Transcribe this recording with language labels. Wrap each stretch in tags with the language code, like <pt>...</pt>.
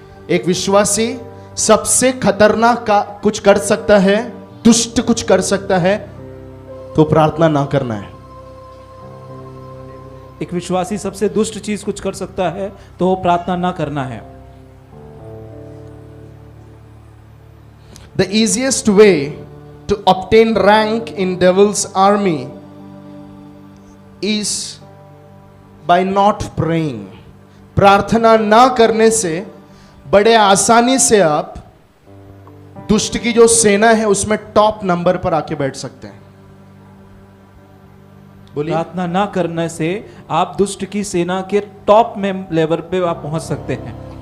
<hi>एक विश्वासी सबसे खतरनाक का कुछ कर सकता है, दुष्ट कुछ कर सकता है, तो प्रार्थना ना करना है। एक विश्वासी सबसे दुष्ट चीज कुछ कर सकता है तो प्रार्थना ना करना है।</hi> <en>The easiest way to obtain rank in devil's army is by not praying.</en> <hi>प्रार्थना ना करने से बड़े आसानी से आप दुष्ट की जो सेना है उसमें टॉप नंबर पर आके बैठ सकते हैं। प्रार्थना ना करने से आप दुष्ट की सेना के टॉप में लेवल पे आप पहुंच सकते हैं।</hi>